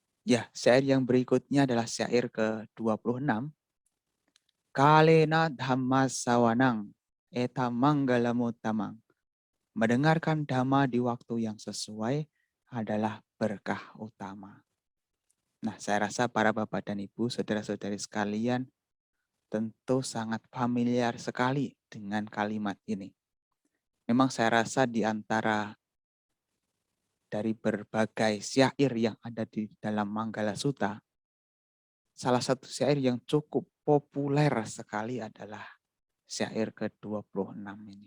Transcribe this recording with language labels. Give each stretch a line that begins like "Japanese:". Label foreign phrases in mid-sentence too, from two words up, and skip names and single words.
Indonesian: Ya, syair yang berikutnya adalah syair ke-26.
Pali: Kalena dhamma sawanang, eta manggalamutamang.
Indonesian: Mendengarkan dhamma di waktu yang sesuai adalah berkah utama. Nah, saya rasa para bapak dan ibu, saudara-saudari sekalian, tentu sangat familiar sekali dengan kalimat ini. Memang saya rasa di antara dari berbagai syair yang ada di dalam Manggala Sutta, salah satu syair yang cukup populer sekali adalah syair ke-26 ini.